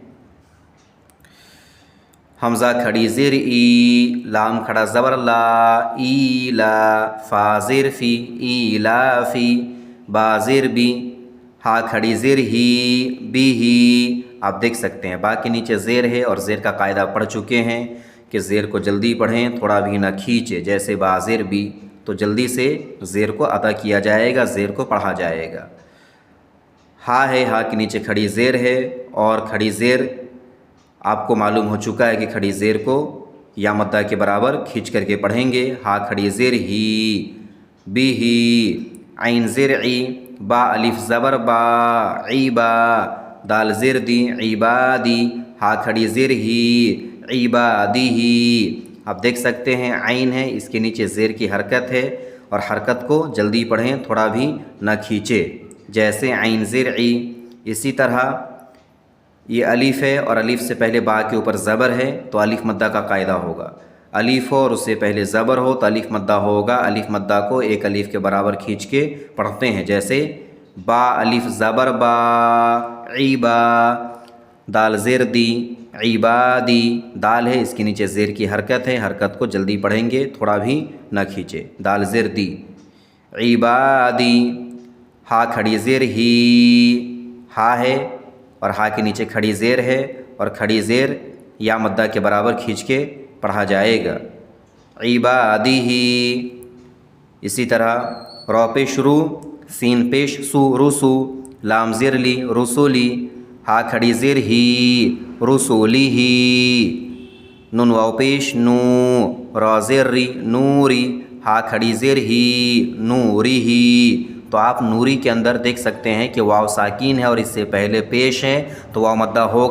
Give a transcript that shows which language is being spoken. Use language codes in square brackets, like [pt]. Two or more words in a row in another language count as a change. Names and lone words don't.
[ur] ہمزہ کھڑی زیر ای، لام کھڑا زبر لا، ای لا، فا زیر فی، ای لا فی، با زیر بی، ہا کھڑی زیر ہی، بی ہی. آپ دیکھ سکتے ہیں با کے نیچے زیر ہے، اور زیر کا قاعدہ پڑھ چکے ہیں کہ زیر کو جلدی پڑھیں، تھوڑا بھی نہ کھینچے. جیسے با زیر بی, تو جلدی سے زیر کو ادا کیا جائے گا، زیر کو پڑھا جائے گا۔ ہا ہے، ہا کے نیچے کھڑی زیر ہے، اور کھڑی زیر آپ کو معلوم ہو چکا ہے کہ کھڑی زیر کو یا مدہ کے برابر کھینچ کر کے پڑھیں گے۔ ہا کھڑی زیر ہی، بی ہی، عین زیر عی، با الف زبر با، عیبا، دال زیر دی، عبادی، ہا کھڑی زیر ہی، عبادی ہی۔ آپ دیکھ سکتے ہیں عین ہے، اس کے نیچے زیر کی حرکت ہے، اور حرکت کو جلدی پڑھیں، تھوڑا بھی نہ کھینچے، جیسے عین زیر عی۔ اسی طرح یہ الف ہے، اور الف سے پہلے با کے اوپر زبر ہے تو الف مدہ کا قاعدہ ہوگا۔ الف ہو اور اس سے پہلے زبر ہو تو الف مدہ ہوگا۔ الف مدہ کو ایک الف کے برابر کھینچ کے پڑھتے ہیں، جیسے با الف زبر با، عیبا، دال زیر دی، عبادی، دال ہے اس کے نیچے زیر کی حرکت ہے، حرکت کو جلدی پڑھیں گے، تھوڑا بھی نہ کھینچے، دال زیر دی، عبادی۔ ہا کھڑی زیر ہی، ہا ہے اور ہا کے نیچے کھڑی زیر ہے، اور کھڑی زیر یا مدہ کے برابر کھینچ کے پڑھا جائے گا، عبادی ہی۔ اسی طرح رو پیش رو، سین پیش سو، رسو، لام زیر لی، رسولی، ہا کھڑی زیر ہی، رسولی ہی، نون واو پیش نو، را زیر ری، نوری، ہا کھڑی زیر ہی، نوری ہی۔ تو آپ نوری کے اندر دیکھ سکتے ہیں کہ واو ساکین ہے اور اس سے پہلے پیش ہے، تو واو مدہ ہوگا۔